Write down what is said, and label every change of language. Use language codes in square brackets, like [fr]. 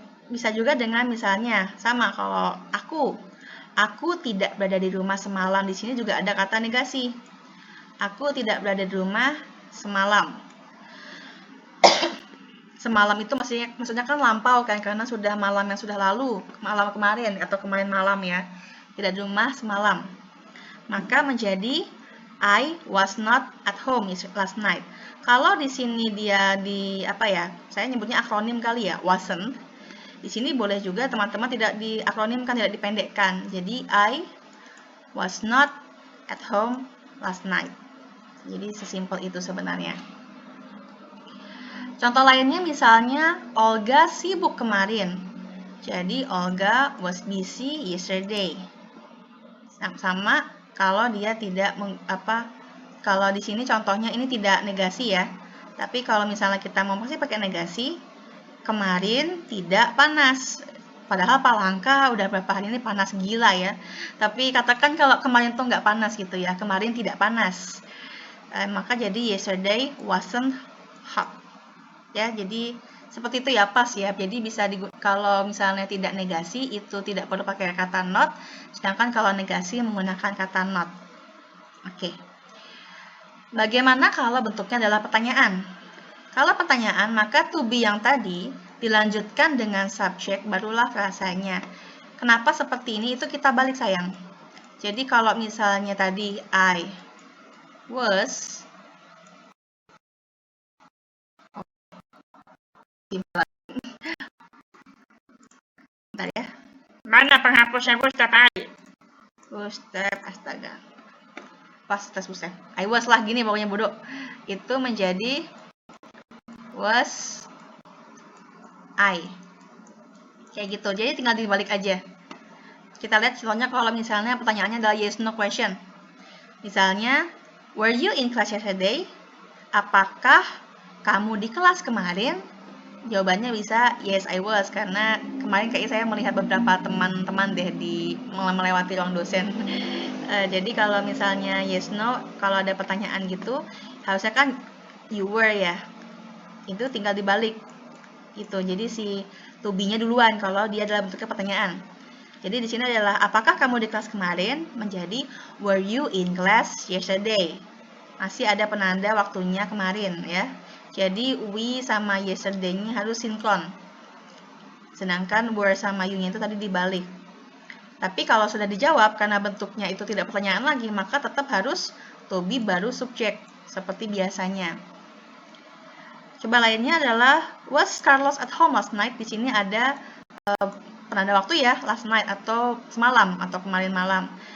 [id] Bisa juga dengan misalnya sama kalau aku tidak berada di rumah semalam. Di sini juga ada kata negasi. Aku tidak berada di rumah semalam. Semalam itu maksudnya kan lampau kan, karena sudah malam yang sudah lalu, malam kemarin atau kemarin malam ya. Tidak di rumah semalam. Maka menjadi [en] I was not at home last night. [id] Kalau di sini dia saya nyebutnya akronim kali ya, wasn't. Di sini boleh juga teman-teman tidak diakronimkan, tidak dipendekkan. [en] Jadi I was not at home last night. [id] Jadi sesimpel itu sebenarnya. Contoh lainnya misalnya Olga sibuk kemarin. [en] Jadi Olga was busy yesterday. [id] Sama kalau dia tidak kalau di sini contohnya ini tidak negasi ya. Tapi kalau misalnya kita mau pakai negasi, kemarin tidak panas. Padahal Palangka udah berapa hari ini panas gila ya. Tapi katakan kalau kemarin tuh nggak panas gitu ya. Kemarin tidak panas. Maka jadi [en] yesterday wasn't hot. [id] Ya, jadi seperti itu ya, pas ya. Jadi bisa kalau misalnya tidak negasi itu tidak perlu pakai kata not. Sedangkan kalau negasi menggunakan kata not. Oke. Bagaimana kalau bentuknya adalah pertanyaan? Kalau pertanyaan, maka to be yang tadi dilanjutkan dengan subjek, barulah frasanya. Kenapa seperti ini? Itu kita balik, sayang. Jadi kalau misalnya tadi [en] I was, [id] bentar ya. Mana penghapusnya Ustaz Ali? Ustaz, astaga. Pas tes Ustaz. [en] I was [id] lah gini pokoknya bodoh. Itu menjadi [en] was I. [id] Kayak gitu. Jadi tinggal dibalik aja. Kita lihat contohnya kalau misalnya pertanyaannya adalah yes no question. [en] Misalnya, were you in class yesterday? [id] Apakah kamu di kelas kemarin? Jawabannya bisa [en] yes I was, [id] karena kemarin kayaknya saya melihat beberapa teman-teman deh di melewati ruang dosen. Jadi kalau misalnya yes no, kalau ada pertanyaan gitu, harusnya kan [en] you were [id] ya. Itu tinggal dibalik. Itu. Jadi si to be-nya duluan kalau dia dalam bentuknya pertanyaan. Jadi di sini adalah apakah kamu di kelas kemarin menjadi [en] were you in class yesterday? [id] Masih ada penanda waktunya kemarin ya. Jadi we sama yesterday-nya harus sinkron. Sedangkan were sama you-nya itu tadi dibalik. Tapi kalau sudah dijawab karena bentuknya itu tidak pertanyaan lagi, maka tetap harus to be baru subjek seperti biasanya. Coba lainnya adalah [en] was Carlos at home last night? [id] Di sini ada penanda waktu ya, [en] last night [id] atau semalam atau kemarin malam.